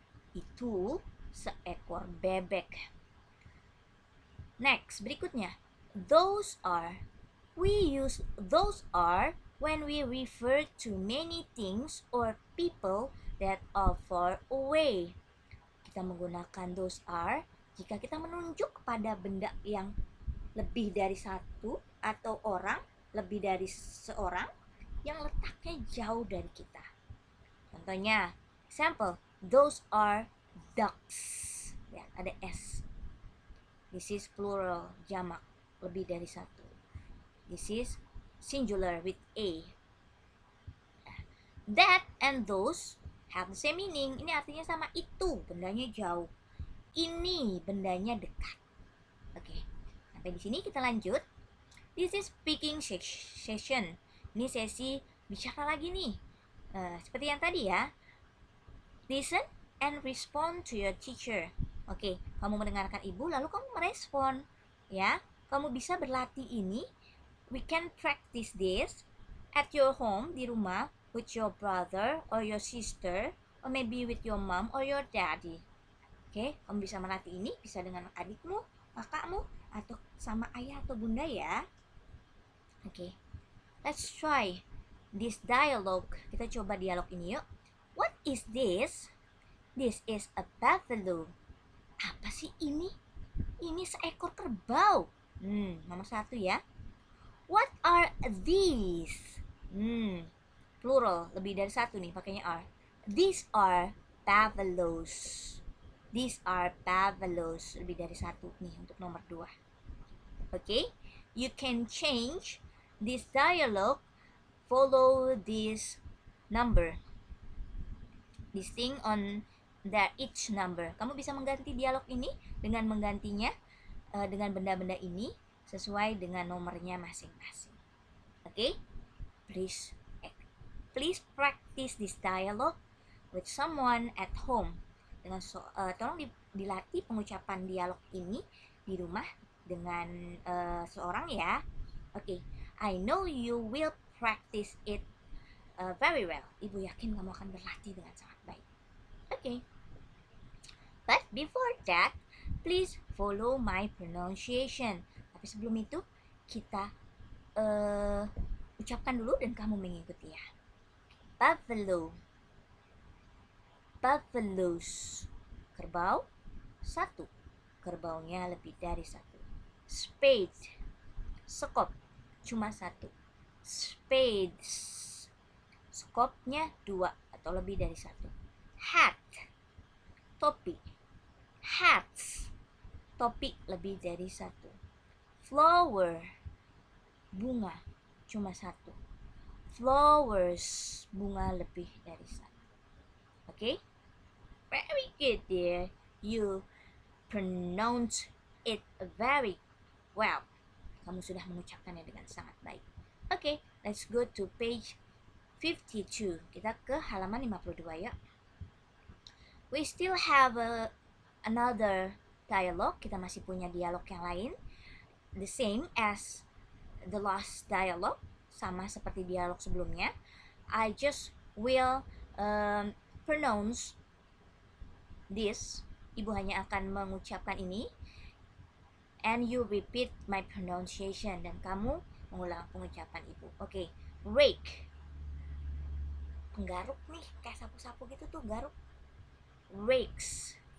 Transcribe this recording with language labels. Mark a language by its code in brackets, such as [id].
[id] Itu seekor bebek. Next, berikutnya. [en] Those are. We use those are when we refer to many things or people that are far away. [id] Kita menggunakan those are jika kita menunjuk kepada benda yang lebih dari satu atau orang, lebih dari seorang yang letaknya jauh dari kita. [en] Contohnya, example, those are ducks. [id] Ya, ada S. [en] This is plural, [id] jamak, lebih dari satu. [en] This is singular with A. That and those have the same meaning. [id] Ini artinya sama, itu bendanya jauh. Ini bendanya dekat. Oke. Sampai di sini kita lanjut. [en] This is speaking session. [id] Ini sesi bicara lagi nih. Seperti yang tadi ya. [en] Listen and respond to your teacher. [id] Oke, kamu mendengarkan ibu lalu kamu merespon. Ya, kamu bisa berlatih ini. [en] We can practice this at your home, [id] di rumah, [en] with your brother or your sister, or maybe with your mom or your daddy. [id] Oke, kamu bisa melatih ini, bisa dengan adikmu, kakakmu, atau sama ayah atau bunda ya. [en] Oke, let's try this dialogue. [id] Kita coba dialog ini yuk. [en] What is this? This is a buffalo. [id] Apa sih ini? Ini seekor kerbau. Nomor 1 ya. [en] What are these? Plural, [id] lebih dari satu nih pakainya [en] are. These are buffaloes. These are buffaloes. [id] Lebih dari satu nih untuk nomor 2. Okay? [en] You can change this dialogue. Follow this number. This thing on each number. [id] Kamu bisa mengganti dialog ini dengan menggantinya dengan benda-benda ini sesuai dengan nomornya masing-masing. [en] Okay? Please practice this dialogue with someone at home. [id] Tolong dilatih pengucapan dialog ini di rumah dengan seorang ya. [en] Okay. I know you will practice it very well. [id] Ibu yakin kamu akan berlatih dengan sangat baik. [en] Okay. But before that, please follow my pronunciation. [id] Tapi sebelum itu, kita ucapkan dulu dan kamu mengikuti ya. [en] Buffalo. Buffaloes. [id] Kerbau, 1. Kerbaunya lebih dari 1. Spade. Sekop, cuma 1. Spades. Sekopnya 2 atau lebih dari 1. [en] Hat. Topi. Hats. [id] Topi lebih dari 1. Flower. Bunga, cuma 1. Flowers. Bunga lebih dari 1. Okay? [en] Very good dear. You pronounce it very well. [id] Kamu sudah mengucapkannya dengan sangat baik. [en] Okay, let's go to page 52. [id] Kita ke halaman 52 ya. [en] We still have another dialogue. [id] Kita masih punya dialog yang lain. [en] The same as the last dialogue. [id] Sama seperti dialog sebelumnya. [en] I just will pronounce this. [id] Ibu hanya akan mengucapkan ini. [en] And you repeat my pronunciation. [id] Dan kamu mengulang pengucapan ibu. Okay. Rake. Penggaruk nih. Kayak sapu-sapu gitu tuh. Garuk. Rakes.